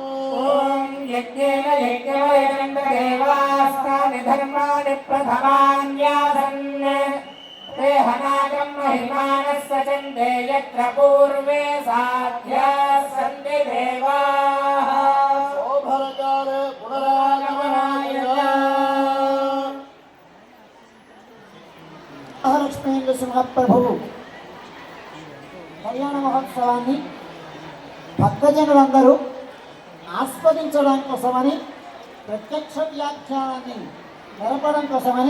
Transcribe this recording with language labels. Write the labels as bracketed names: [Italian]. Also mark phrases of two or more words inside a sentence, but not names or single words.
[Sanskrit] ॐ यज्ञेन यज्ञवयं देवास्तानि धर्माणि प्रथमान्यासन् ते हनागं महिमानः सचन्दे यत्र पूर्वे साध्याः सन्ति देवाः। शोभनकाले पुनरागमनाय [Telugu] మహాలక్ష్మీ నృసింహప్రభు కళ్యాణ మహోత్సవాన్ని భక్తజనులందరూ ఆస్వాదించడం కోసమని ప్రత్యక్ష వ్యాఖ్యానాన్ని నెరపడం కోసమని